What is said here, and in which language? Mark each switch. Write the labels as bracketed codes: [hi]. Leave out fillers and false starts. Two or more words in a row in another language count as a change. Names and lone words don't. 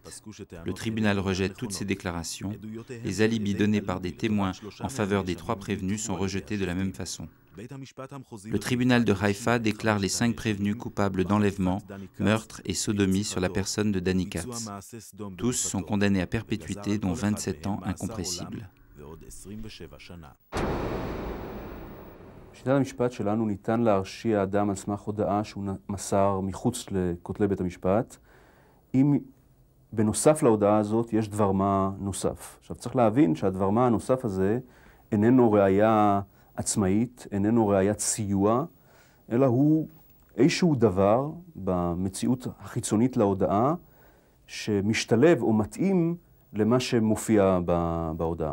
[fr] Le tribunal rejette toutes ces déclarations. Les alibis donnés par des témoins en faveur des 3 prévenus sont rejetés de la même façon. Le tribunal de Haïfa déclare les 5 prévenus coupables d'enlèvement, meurtre et sodomie sur la personne de Danny Katz. Tous sont condamnés à perpétuité, dont 27 ans incompressibles. [he] בשיטת המשפט שלנו ניתן להרשיע אדם על סמך הודאה שהוא מסר מחוץ לכותלי בית המשפט, אם בנוסף להודאה הזאת יש דבר מה נוסף. עכשיו צריך להבין שהדבר מה הנוסף הזה איננו ראיה עצמאית, איננו ראיית סיוע, אלא הוא איזשהו דבר במציאות החיצונית להודאה שמשתלב או מתאים למה שמופיע בהודאה.